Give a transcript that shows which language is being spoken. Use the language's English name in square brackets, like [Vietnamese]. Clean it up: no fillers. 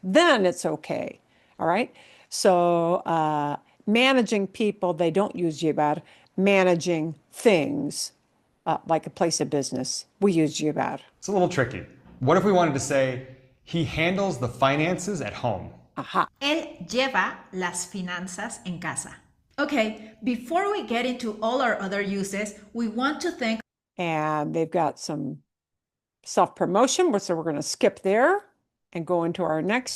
[English] Then it's okay, all right? So managing people, they don't use llevar. Managing things, like a place of business, we use llevar. It's a little tricky. What if we wanted to say, he handles the finances at home? Ajá. [Spanish] Él lleva las finanzas en casa. [English] Okay, before we get into all our other uses, we want to thank. And they've got some self-promotion, so we're going to skip there and go into our next